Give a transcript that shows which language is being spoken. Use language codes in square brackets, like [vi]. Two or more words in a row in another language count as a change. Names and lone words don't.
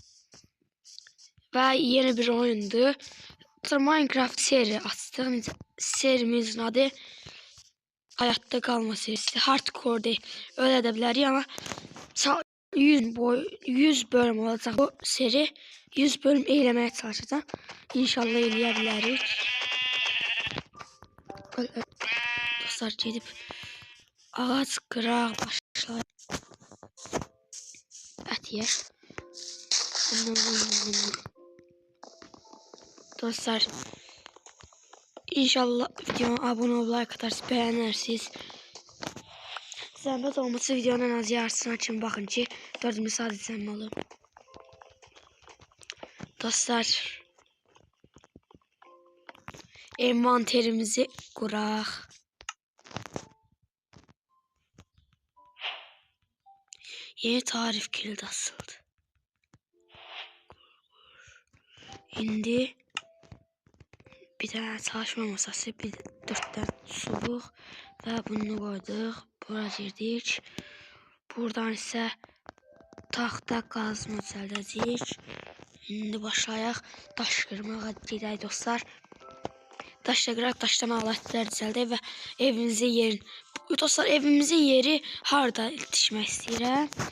[tr] Ve yeni bir oyundu. Minecraft seri açtık. Serimizin adı Hayatta Kalma serisi. Hardcore değil. Öyle de bilərik ama 100 bölüm olacak bu seri. 100 bölüm eylemeye çalışacağım. İnşallah eyleyebiliriz. [az] Dostlar gedib ağac qıraq başlayır. [tr] Ət yer. Dostlar inşallah videoma abone ol, like atarsınız, beğenirsiniz. Zəhmət olmasa videonun en az yarısını açın, bakın ki 4 saat izlenme olur. [az] Dostlar envanterimizi quraq. [tr] Yeni tarif kilidi asıldı. [az] İndi [tr] bir tane çalışma masası, [az] bir 4 tane çubuq [tr] ve bunu koyduk. [az] Bura girdik. Buradan ise taxta qazma düzəldəcəyik. İndi başlayaq daş qırmağa gedək dostlar. Daşla qıraq, daşdan alətlər düzəldək və evimizin yerin. Dostlar evimizin yeri harda ilişmək istəyirəm.